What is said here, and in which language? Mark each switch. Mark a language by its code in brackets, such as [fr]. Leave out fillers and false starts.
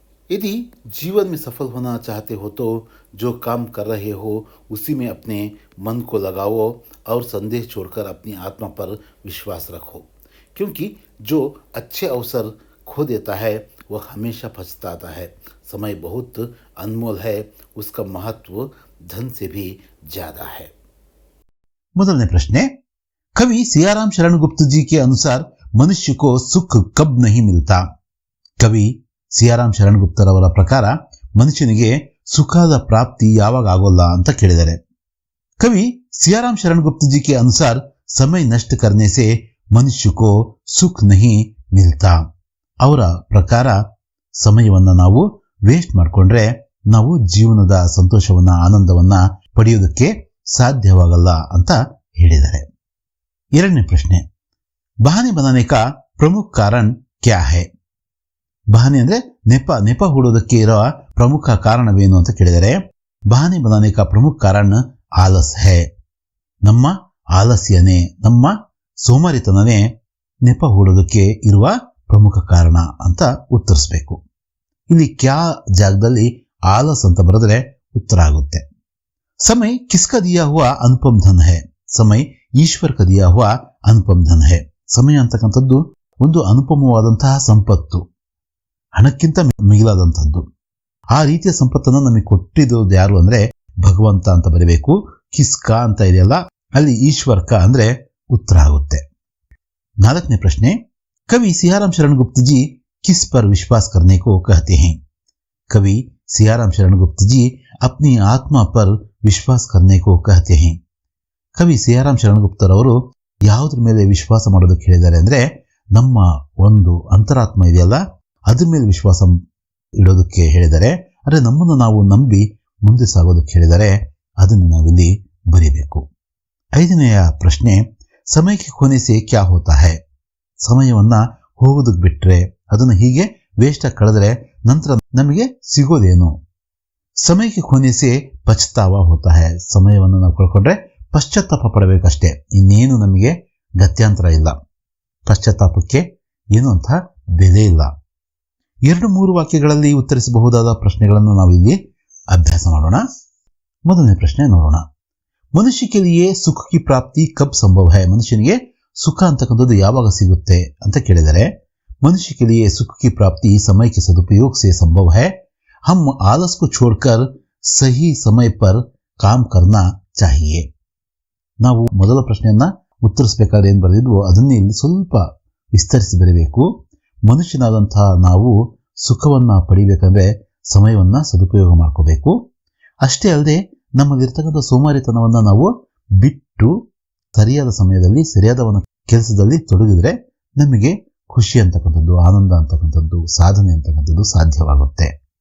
[hi] यदि जीवन में सफल होना चाहते हो तो जो काम कर रहे हो उसी में अपने मन को लगाओ और संदेह छोड़कर अपनी आत्मा पर विश्वास रखो, क्योंकि जो अच्छे अवसर खो देता है वह हमेशा पछताता है। समय बहुत अनमोल है, उसका महत्व धन से भी ज्यादा है। [kn] ಮೊದಲನೇ ಪ್ರಶ್ನೆ, [hi] कवि सियाराम शरण गुप्त जी के अनुसार मनुष्य को सुख कब नहीं मिलता? [kn] कवि ಸಿಯಾರಾಮ್ ಶರಣ್ ಗುಪ್ತರವರ ಪ್ರಕಾರ ಮನುಷ್ಯನಿಗೆ ಸುಖದ ಪ್ರಾಪ್ತಿ ಯಾವಾಗ ಆಗೋಲ್ಲ ಅಂತ ಕೇಳಿದ್ದಾರೆ. [hi] कवि सियाराम शरण गुप्त जी के अनुसार समय नष्ट करने से मनुष्य को सुख नहीं मिलता. [kn] ಅವರ ಪ್ರಕಾರ ಸಮಯವನ್ನ ನಾವು ವೇಸ್ಟ್ ಮಾಡಿಕೊಂಡ್ರೆ ನಾವು ಜೀವನದ ಸಂತೋಷವನ್ನ ಆನಂದವನ್ನ ಪಡೆಯೋದಕ್ಕೆ ಸಾಧ್ಯವಾಗಲ್ಲ ಅಂತ ಹೇಳಿದ್ದಾರೆ. ಎರಡನೇ ಪ್ರಶ್ನೆ, [hi] ಬಹಾನೆ बनाने का प्रमुख कारण क्या है? [kn] ಬಹಾನೆ ಅಂದ್ರೆ ನೆಪ ಹೂಡೋದಕ್ಕೆ ಇರುವ ಪ್ರಮುಖ ಕಾರಣವೇನು ಅಂತ ಕೇಳಿದರೆ, ಬಹಾನೆ [hi] बनाने का प्रमुख कारण आलस है. [kn] ನಮ್ಮ ಆಲಸ್ಯನೇ, ನಮ್ಮ ಸೋಮಾರಿತನನೇ ನೆಪ ಹೂಡೋದಕ್ಕೆ ಇರುವ ಪ್ರಮುಖ ಕಾರಣ ಅಂತ ಉತ್ತರಿಸಬೇಕು. ಇಲ್ಲಿ ಕ್ಯಾ ಜಾಗದಲ್ಲಿ ಆಲಸ್ ಅಂತ ಬರೆದ್ರೆ ಉತ್ತರ ಆಗುತ್ತೆ. [hi] समय किसका दिया हुआ अनुपम धन है? समय ईश्वर का दिया हुआ अनुपम धन है. [kn] ಸಮಯ ಅಂತಕ್ಕಂಥದ್ದು ಒಂದು ಅನುಪಮವಾದಂತಹ ಸಂಪತ್ತು, ಹಣಕ್ಕಿಂತ ಮಿಗಿಲಾದಂಥದ್ದು. ಆ ರೀತಿಯ ಸಂಪತ್ತನ್ನು ನಮಗೆ ಕೊಟ್ಟಿದ್ದು ಯಾರು ಅಂದ್ರೆ ಭಗವಂತ ಅಂತ ಬರೀಬೇಕು. ಕಿಸ್ಕಾ ಅಂತ ಇದೆಯಲ್ಲ, ಅಲ್ಲಿ ಈಶ್ವರ್ಕ ಅಂದ್ರೆ ಉತ್ತರ ಆಗುತ್ತೆ. ನಾಲ್ಕನೇ ಪ್ರಶ್ನೆ, [hi] कवि सियाराम शरण गुप्त जी किस पर विश्वास करने को कहते हैं? कवि सियाराम शरण गुप्त जी अपनी आत्मा पर विश्वास करने को कहते हैं. [kn] कवि सियाराम शरण ಗುಪ್ತರವರು ಯಾವುದ್ರ ಮೇಲೆ ವಿಶ್ವಾಸ ಮಾಡೋದಕ್ಕೆ ಹೇಳಿದ್ದಾರೆ ಅಂದ್ರೆ ನಮ್ಮ ಒಂದು ಅಂತರಾತ್ಮ ಇದೆಯಲ್ಲ ಅದ್ರ ಮೇಲೆ ವಿಶ್ವಾಸ ಇಡೋದಕ್ಕೆ ಹೇಳಿದ್ದಾರೆ. ಅಂದ್ರೆ ನಮ್ಮನ್ನು ನಾವು ನಂಬಿ ಮುಂದೆ ಸಾಗೋದಕ್ಕೆ ಹೇಳಿದ್ದಾರೆ. ಅದನ್ನು ನಾವಿಲ್ಲಿ ಬರೀಬೇಕು. ಐದನೆಯ ಪ್ರಶ್ನೆ, [hi] ಸಮಯಕ್ಕೆ खोने से क्या होता है? [kn] ಸಮಯವನ್ನ ಹೋಗೋದಕ್ಕೆ ಬಿಟ್ರೆ, ಅದನ್ನು ಹೀಗೆ ವೇಸ್ಟ್ ಆಗಿ ಕಳೆದ್ರೆ ನಂತರ ನಮಗೆ ಸಿಗೋದೇನು? [hi] ಸಮಯಕ್ಕೆ खोने से ಪಶ್ಚಾತ್ತಾಪ होता है. [kn] ಸಮಯವನ್ನು ನಾವು ಕಳ್ಕೊಂಡ್ರೆ ಪಶ್ಚಾತ್ತಾಪ ಪಡಬೇಕಷ್ಟೇ, ಇನ್ನೇನು ನಮಗೆ ಗತ್ಯಾಂತರ ಇಲ್ಲ. ಪಶ್ಚಾತ್ತಾಪಕ್ಕೆ ಏನು ಅಂತ ಬೆಲೆ ಇಲ್ಲ. 2-3 ವಾಕ್ಯಗಳಲ್ಲಿ ಉತ್ತರಿಸಬಹುದಾದ ಪ್ರಶ್ನೆಗಳನ್ನು ನಾವಿಲ್ಲಿ ಅಭ್ಯಾಸ ಮಾಡೋಣ. ಮೊದಲನೇ ಪ್ರಶ್ನೆ ನೋಡೋಣ. [hi] ಮನುಷ್ಯ के लिए सुख की प्राप्ति कब संभव है? [kn] ಮನುಷ್ಯನಿಗೆ ಸುಖ ಅಂತಕ್ಕಂಥದ್ದು ಯಾವಾಗ ಸಿಗುತ್ತೆ ಅಂತ ಕೇಳಿದರೆ, [hi] मनुष्य के लिए सुख की प्राप्ति समय के सदुपयोग से संभव है. हम आलस को छोड़कर सही समय पर काम करना चाहिए. [kn] ನಾವು ಮೊದಲ ಪ್ರಶ್ನೆಯನ್ನ ಉತ್ತರಿಸಬೇಕಾದ್ರೆ ಏನು ಬರೆದಿದ್ವು ಅದನ್ನೇ ಇಲ್ಲಿ ಸ್ವಲ್ಪ ವಿಸ್ತರಿಸಿ ಬರೀಬೇಕು. ಮನುಷ್ಯನಾದಂತಹ ನಾವು ಸುಖವನ್ನ ಪಡಿಬೇಕಂದ್ರೆ ಸಮಯವನ್ನ ಸದುಪಯೋಗ ಮಾಡ್ಕೋಬೇಕು. ಅಷ್ಟೇ ಅಲ್ಲದೆ ನಮ್ಮಲ್ಲಿರ್ತಕ್ಕಂಥ ಸೋಮಾರಿತನವನ್ನ ನಾವು ಬಿಟ್ಟು ಸರಿಯಾದ ಸಮಯದಲ್ಲಿ ಸರಿಯಾದ ಒಂದು ಕೆಲಸದಲ್ಲಿ ತೊಡಗಿದ್ರೆ ನಮಗೆ ಖುಷಿ ಅಂತಕ್ಕಂಥದ್ದು, ಆನಂದ ಅಂತಕ್ಕಂಥದ್ದು, ಸಾಧನೆ ಅಂತಕ್ಕಂಥದ್ದು ಸಾಧ್ಯವಾಗುತ್ತೆ.